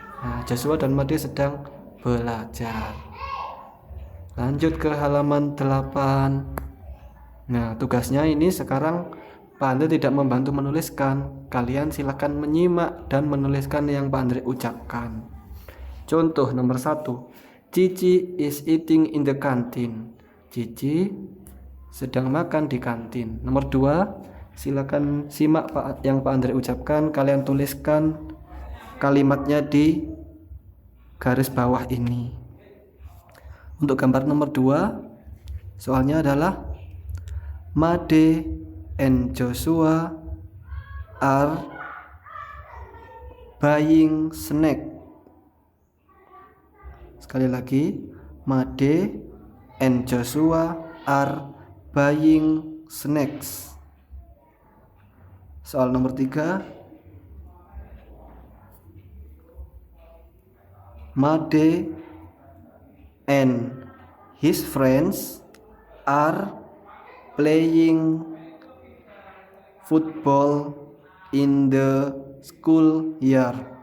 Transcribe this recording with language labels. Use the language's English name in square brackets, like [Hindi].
[Indonesian] Nah, Joshua dan Made sedang belajar. Lanjut ke halaman 8. Nah, tugasnya ini sekarang Pak Andre tidak membantu menuliskan. Kalian silakan menyimak dan menuliskan yang Pak Andre ucapkan. Contoh nomor 1, [English] Cici is eating in the canteen. [Indonesian] Cici sedang makan di kantin. [English] Nomor 2, [Indonesian] silakan simak yang Pak Andre ucapkan. Kalian tuliskan kalimatnya di garis bawah ini. Untuk gambar nomor 2, soalnya adalah [English] Made and Joshua are buying snack. [Indonesian] Sekali lagi, [English] Made and Joshua are buying snacks. [Indonesian] Soal nomor 3, [English] Made and his friends are playing football in the schoolyard.